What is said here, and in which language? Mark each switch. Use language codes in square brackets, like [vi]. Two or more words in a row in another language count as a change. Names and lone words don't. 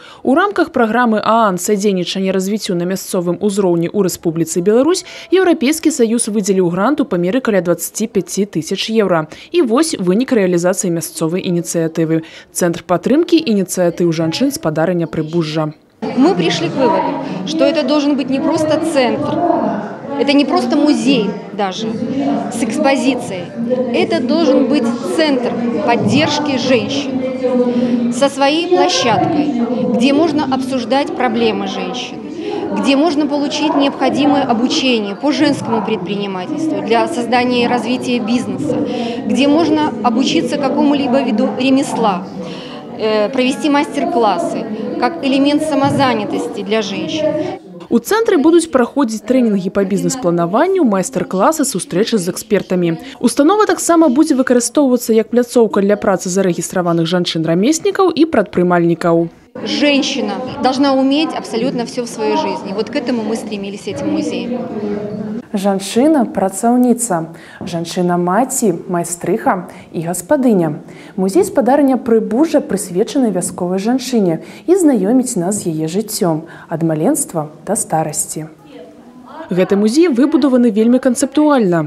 [be] У рамках праграмы ААН «Садзейнічанне развіццю на мясцовым узроўні ў Рэспубліцы Беларусь» Еўрапейскі саюз выдзеліў грант у памеры каля 25 тысяч еўра. І вось вынік рэалізацыі мясцовай ініцыятывы. Цэнтр падтрымкі ініцыятыў жанчын спадарання Прыбужжа. [ru] Мы пришли к выводу, что это должен быть не просто центр, это не просто музей даже с экспозицией. Это должен быть центр поддержки женщин со своей площадкой, где можно обсуждать проблемы женщин, где можно получить необходимое обучение по женскому предпринимательству для создания и развития бизнеса, где можно обучиться какому-либо виду ремесла, провести мастер-классы, как элемент самозанятости для женщин. [be] У цэнтры будуць праходзіць трэнінгі па бізнес-планаванню, майстар-класы, сустрэчы з экспертамі. Установа таксама будзе выкарыстоўвацца як пляцоўка для працы зарэгістраваных жанчын-рамеснікаў і прадпрымальнікаў. [ru] Женщина должна уметь абсолютно все в своей жизни. Вот к этому мы стремились этим музеем. [be] Жанчына-працаўніца, жанчына-маці, майстрыха і гаспадыня. Музей спадарання Прыбужжа прысвечаны вясковай жанчыне і знаёміць нас з яе жыццём ад маленства да старасці. Гэты музей выбудаваны вельмі канцэптуальна.